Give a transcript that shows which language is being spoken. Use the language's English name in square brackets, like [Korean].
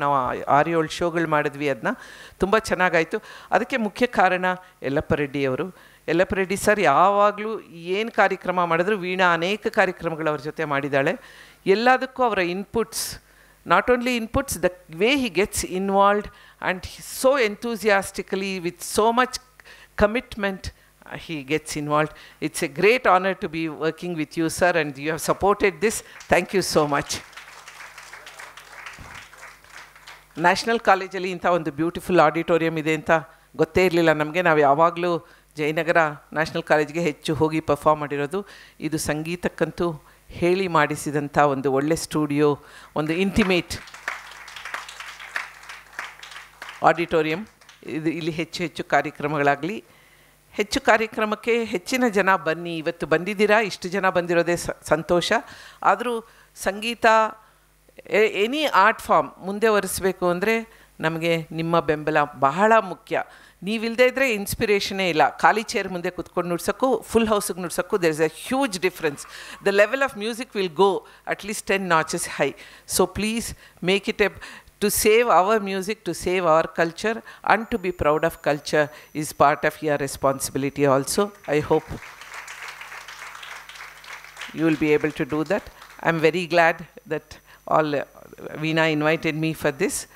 [Kannada] ನಾವು 6-7 ಶೋಗಳು ಮಾಡಿದ್ವಿ, ಅದನ್ನ ತುಂಬ ಚೆನ್ನಾಗಾಯಿತು. ಅದಕ್ಕೆ ಮುಖ್ಯ ಕಾರಣ ಯಲ್ಲಪ್ಪ ರೆಡ್ಡಿಯವರು. ಯಲ್ಲಪ್ಪ ರೆಡ್ಡಿ ಸರ್ ಯಾವಾಗಲೂ ಏನು ಕಾರ್ಯಕ್ರಮ ಮಾಡಿದ್ರು, ವೀಣಾ ಅನೇಕ ಕಾರ್ಯಕ್ರಮಗಳು ಅವ್ರ ಜೊತೆ ಮಾಡಿದ್ದಾಳೆ. ಎಲ್ಲದಕ್ಕೂ ಅವರ [English] Inputs, not only inputs, the way he gets involved and so enthusiastically, with so much commitment, he gets involved. It's a great honor to be working with you, sir, and you have supported this. Thank you so much. [Kannada] National ಕಾಲೇಜಲ್ಲಿ ಇಂಥ ಒಂದು beautiful auditorium ಇದೆ ಅಂತ ಗೊತ್ತೇ ಇರಲಿಲ್ಲ ನಮಗೆ. ನಾವು ಯಾವಾಗಲೂ ಜಯನಗರ ನ್ಯಾಷನಲ್ ಕಾಲೇಜ್ಗೆ ಹೆಚ್ಚು ಹೋಗಿ ಪರ್ಫಾರ್ಮ್ ಮಾಡಿರೋದು. ಇದು ಸಂಗೀತಕ್ಕಂತೂ ಹೇಳಿ ಮಾಡಿಸಿದಂಥ ಒಂದು ಒಳ್ಳೆ ಸ್ಟುಡಿಯೋ, ಒಂದು ಇಂಟಿಮೇಟ್ ಆಡಿಟೋರಿಯಂ. ಇಲ್ಲಿ ಹೆಚ್ಚು ಹೆಚ್ಚು ಕಾರ್ಯಕ್ರಮಗಳಾಗಲಿ. ಹೆಚ್ಚು ಕಾರ್ಯಕ್ರಮಕ್ಕೆ ಹೆಚ್ಚಿನ ಜನ ಬನ್ನಿ. ಇವತ್ತು ಬಂದಿದ್ದೀರಾ, ಇಷ್ಟು ಜನ ಬಂದಿರೋದೇ ಸಂತೋಷ. ಆದರೂ ಸಂಗೀತ, [English] any art form [Kannada] ಮುಂದೆ ಒರೆಸಬೇಕು ಅಂದರೆ ನಮಗೆ ನಿಮ್ಮ ಬೆಂಬಲ ಬಹಳ ಮುಖ್ಯ. ನೀವಿಲ್ಲದೆ ಇದ್ದರೆ ಇನ್ಸ್ಪಿರೇಷನೇ ಇಲ್ಲ. ಖಾಲಿ ಚೇರ್ ಮುಂದೆ ಕೂತ್ಕೊಂಡು ನುಡ್ಸೋಕ್ಕೂ full ಹೌಸಿಗೆ ನುಡ್ಸೋಕ್ಕೂ [English] There is a huge difference. The level of music will go at least 10 notches high. So please make it to save our music, to save our culture, and to be proud of culture is part of your responsibility also. I hope you will be able to do that. I'm very glad that Veena invited me for this.